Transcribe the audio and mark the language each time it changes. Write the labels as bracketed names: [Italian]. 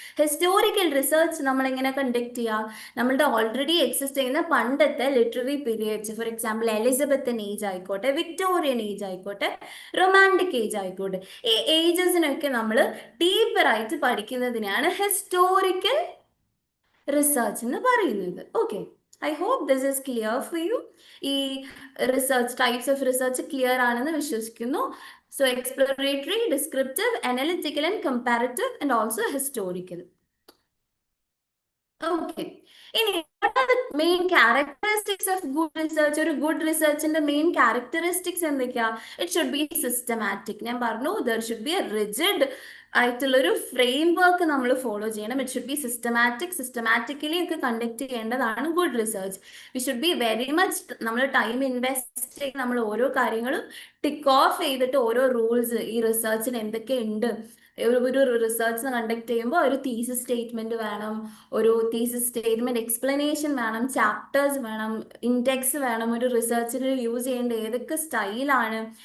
[Malayalam] Historical research നമ്മൾ എങ്ങനെ conduct ചെയ്യുക? നമ്മളുടെ ഓൾറെഡി എക്സിസ്റ്റ് ചെയ്യുന്ന പണ്ടത്തെ literary periods, for example Elizabethan age ആയിക്കോട്ടെ, വിക്ടോറിയൻ ഏജ് ആയിക്കോട്ടെ, റൊമാൻറ്റിക് ഏജ് ആയിക്കോട്ടെ, ഈ ഏജസിനൊക്കെ നമ്മൾ ഡീപ്പറായിട്ട് പഠിക്കുന്നതിനാണ് ഹിസ്റ്റോറിക്കൽ റിസർച്ച് എന്ന് പറയുന്നത്. [English] Okay, I hope this is clear for you. [Malayalam] ഈ research types of research clear ആണെന്ന് വിശ്വസിക്കുന്നു. [English] So exploratory, descriptive, analytical and comparative and also historical. Okay, ഇനി what are the main characteristics of good research? [Malayalam] ഒരു good റിസർച്ചിന്റെ main characteristics എന്തൊക്കെയാ? [English] It should be systematic. [Malayalam] ഞാൻ പറഞ്ഞു, [English] there should be a rigid [Malayalam] ആയിട്ടുള്ളൊരു frame work നമ്മൾ follow ചെയ്യണം. [English] It should be systematic. [Malayalam] Systematically ഒക്കെ conduct ചെയ്യേണ്ടതാണ് good research. [English] we should be very much, [Malayalam] നമ്മൾ ടൈം ഇൻവെസ്റ്റ് ചെയ്ത് നമ്മൾ ഓരോ കാര്യങ്ങളും ടിക്ക് ഓഫ് ചെയ്തിട്ട് ഓരോ റൂൾസ് ഈ റിസർച്ചിന് എന്തൊക്കെ ഉണ്ട്, ഒരു റിസർച്ച് കണ്ടക്ട് ചെയ്യുമ്പോൾ ഒരു തീസിസ് സ്റ്റേറ്റ്മെന്റ് വേണം, ഒരു തീസിസ് സ്റ്റേറ്റ്മെന്റ് എക്സ്പ്ലനേഷൻ വേണം, ചാപ്റ്റേഴ്സ് വേണം, ഇൻഡെക്സ് വേണം, ഒരു റിസർച്ചിൽ യൂസ് ചെയ്യേണ്ട ഏതൊക്കെ സ്റ്റൈലാണ്,